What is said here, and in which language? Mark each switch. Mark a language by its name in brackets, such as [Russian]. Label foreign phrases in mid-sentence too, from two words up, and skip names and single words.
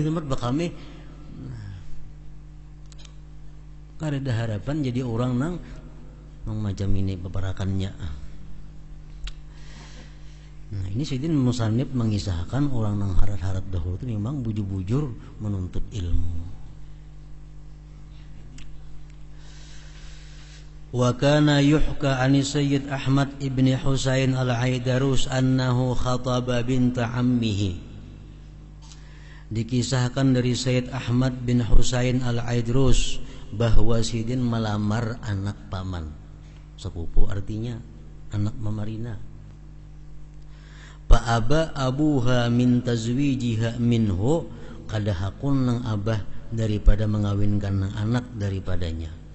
[Banjar] Nah, karena harapan jadi orang nang macam ini peperakannya. Nah ini Sayyidina Musannif mengisahkan orang nang harat-harat dahulu itu memang bujur-bujur menuntut ilmu. [Arabic] وكان يحكى عن السيد أحمد بن حسين العيدروس أنه خطب بنت عمه. [Indonesian] Dikisahkan dari Sayyid Ahmad bin Husain al-Aidarus bahwa Sidin melamar anak paman. [Banjar] Sepupu artinya anak mamarina. [Arabic] أبى أبوها من تزويجها منه, [Banjar] kada hakun nang abah daripada mengawinkan nang anak daripadanya.